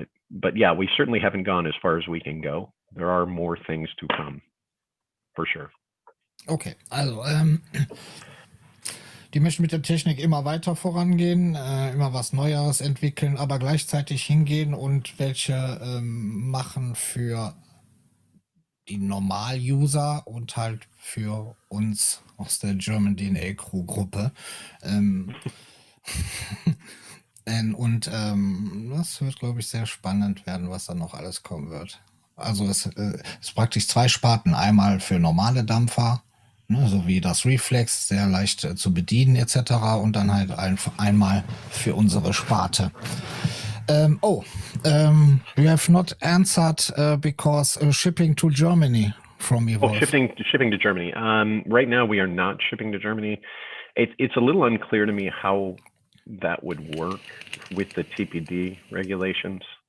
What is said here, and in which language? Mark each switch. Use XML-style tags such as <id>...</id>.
<en>But yeah, we certainly haven't gone as far as we can go. There are more things to come, for sure.</en> <de>Okay, also die möchten mit der Technik immer weiter vorangehen, immer was Neueres entwickeln, aber gleichzeitig hingehen und welche machen für die Normal-User und halt für uns aus der German DNA Crew Gruppe. Das wird, glaube ich, sehr spannend werden, was da noch alles kommen wird. Also es ist praktisch zwei Sparten. Einmal für normale Dampfer, so wie das Reflex, sehr leicht zu bedienen etc. Und dann halt einmal für unsere Sparte.</de> <en>You have not answered because shipping to Germany from Evolv. Oh, shipping to Germany. Right now we are not shipping to Germany. It's a little unclear to me how that would work with the TPD regulations.</en>